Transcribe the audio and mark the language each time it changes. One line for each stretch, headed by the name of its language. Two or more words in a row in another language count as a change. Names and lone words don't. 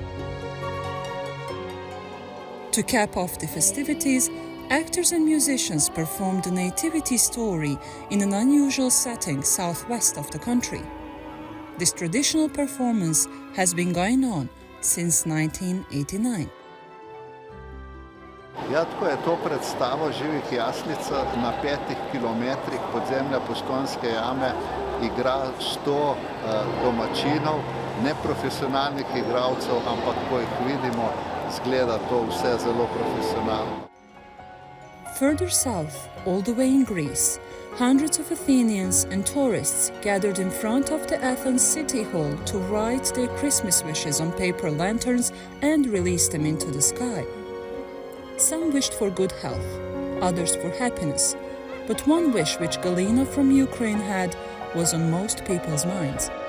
English: To cap off the festivities, actors and musicians performed the nativity story in an unusual setting southwest of the country. This traditional performance has been going on since 1989.
Slovenian: Jatko je to predstavo živih jaslica na 5 kilometrih podzemlja Postojnske jame igra 100 domačinov, neprofesionalnih igralcev, ampak ko jih vidimo, zgleda to vse zelo profesionalno.
English: Further south, all the way in Greece, hundreds of Athenians and tourists gathered in front of the Athens City Hall to write their Christmas wishes on paper lanterns and release them into the sky. Some wished for good health, others for happiness, but one wish which Galina from Ukraine had was on most people's minds.